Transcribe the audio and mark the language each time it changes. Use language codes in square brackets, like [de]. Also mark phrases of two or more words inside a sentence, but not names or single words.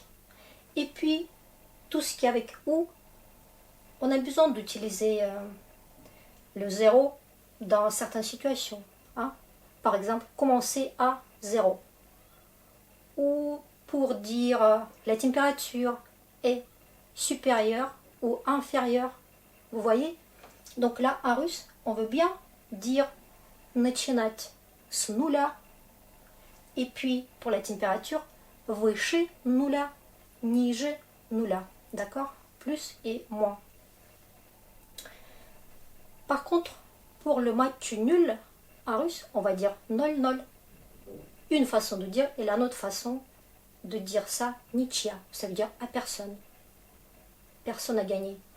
[fr] Et puis, tout ce qui est avec OU, on a besoin d'utiliser le 0 dans certaines situations. Hein. Par exemple, commencer à 0. Ou pour dire la température est supérieure ou inférieure. Vous voyez? Donc là, en russe, on veut bien dire [ru] начинать с нуля. [fr] Et puis, pour la température, [ru] выше нуля, ниже нуля. [fr] D'accord? Plus et moins. Par contre, pour le match nul, en russe, on va dire 0-0. Une façon de dire et l'autre façon de dire ça, nitya. Ça veut dire à personne. Personne n'a gagné.